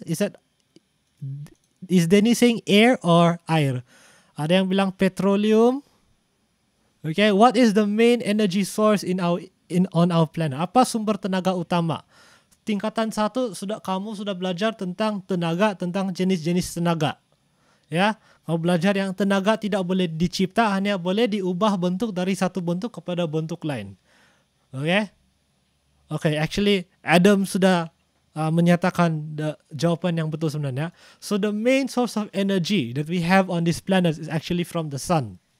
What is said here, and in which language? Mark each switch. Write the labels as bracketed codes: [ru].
[en] Is Denny saying air or air? [ms] Ada yang bilang petroleum. [en] Okay, what is the main energy source on our planet? [ms] Apa sumber tenaga utama? Tingkatan 1 kamu sudah belajar tentang tenaga, tentang jenis-jenis tenaga. Ya, kamu belajar yang tenaga tidak boleh dicipta, hanya boleh diubah bentuk dari satu bentuk kepada bentuk lain. [en] Okay, actually [ms] Adam sudah menyatakan jawapan yang betul sebenarnya. [en] So the main source of energy that we have on this planet is actually from the sun.